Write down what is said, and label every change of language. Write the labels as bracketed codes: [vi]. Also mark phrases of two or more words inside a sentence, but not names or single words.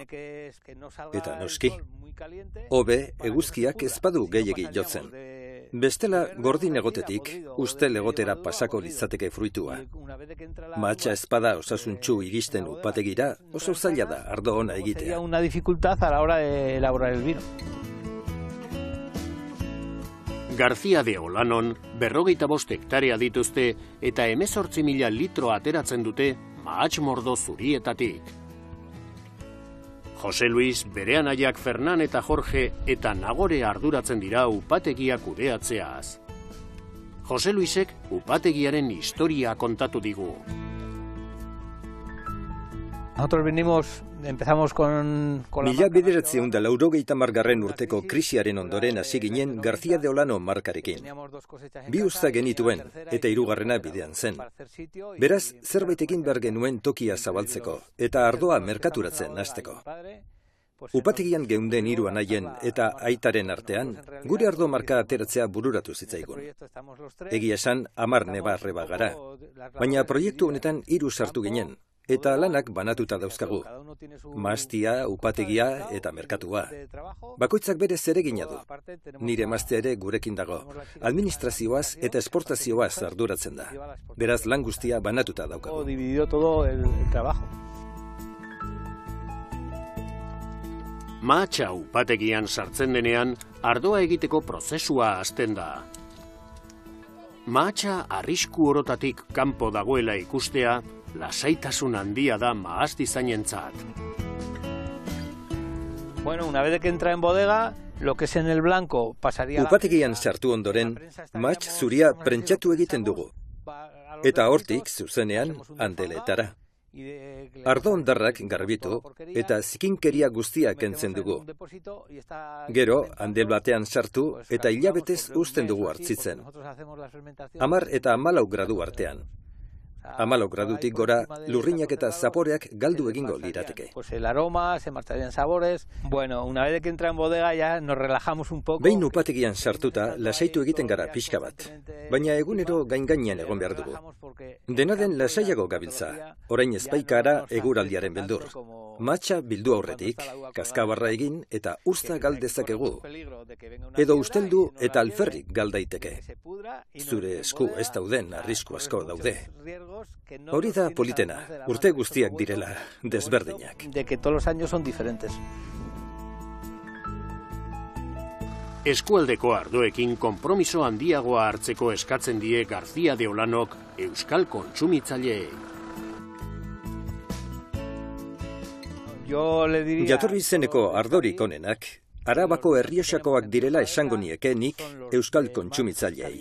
[eu] Eta noski, hobe eguzkiak ez badu gehiegi jotzen. Bestela gordin egotetik, ustel egotera pasako litzateke fruitua. Mahatsa ezpada osasuntsu iristen upategira, oso zaila da ardo ona egitea. [es] Una dificultad a la hora de elaborar el vino. [eu] García de Olanon 45 hektarea dituzte eta 18.000 litro ateratzen dute mahats mordo zurietatik. Jose Luis, bere anaiak Fernan eta Jorge eta Nagore arduratzen dira upategia kudeatzeaz. Jose Luisek upategiaren historia kontatu digu. [es] Nosotros empezamos con... [eu] 1980 urteko krisiaren ondoren hasi ginen García de Olano markarekin. Bi usta genituen eta hirugarrena bidean zen. Beraz, zerbait egin behar genuen tokia zabaltzeko eta ardoa merkaturatzen hasteko. Upategian geunden 3 anaien eta aitaren artean, gure ardo marka ateratzea bururatu zitzaigun. Egia esan 10 neba-arreba gara, baina proiektu honetan 3 sartu ginen. Eta lanak banatuta dauzkagu. Mahastia, upategia eta merkatua. Bakoitzak bere zeregina du. Nire emaztea ere gurekin dago. Administrazioaz eta esportazioaz arduratzen da. Beraz lan guztia banatuta daukagu. [es] Dividido todo el trabajo. [eu] Mahatsa upategian sartzen denean, ardoa egiteko prozesua hasten da. Mahatsa arrisku orotatik kanpo dagoela ikustea, lasaitasun handia da mahastizainentzat. [es] Bueno, una vez que entra en bodega, lo que es en el blanco pasaría... [eu] Upategian sartu ondoren, mahats zuria prentxatu egiten dugu. Eta hortik, zuzenean, andeletara. Ardo ondarrak garbitu eta zikinkeria guztiak kentzen dugu. Gero, handel batean sartu eta hilabetez uzten dugu hartzitzen. 10 eta 14 gradu artean. 14 gradutik gora lurrinak eta zaporeak galdu egingo lirateke. [es] El aroma, se marcharían sabores. Bueno, una vez que entra en bodega ya nos relajamos un poco. [eu] Behin upategian sartuta lasaitu egiten gara pixka bat, baina egunero gain-gainean egon behar dugu. Dena den lasaiago gabiltza, orain ezpaikara eguraldiaren beldur. Matxa bildu aurretik, kaskabarra egin eta uzta galdezakegu. Edo usteldu eta alferrik galdaiteke. Zure esku ez dauden arrisku asko daude. Hori da politena, urte guztiak direla desberdinak. [es] De que todos los años son diferentes. [eu] Eskualdeko ardoekin konpromiso handiagoa hartzeko eskatzen die García de Olanok euskal kontsumitzaileei. Jatorri izeneko ardorik onenak, Arabako Errioxakoak direla esango nieke nik euskal kontsumitzaileei.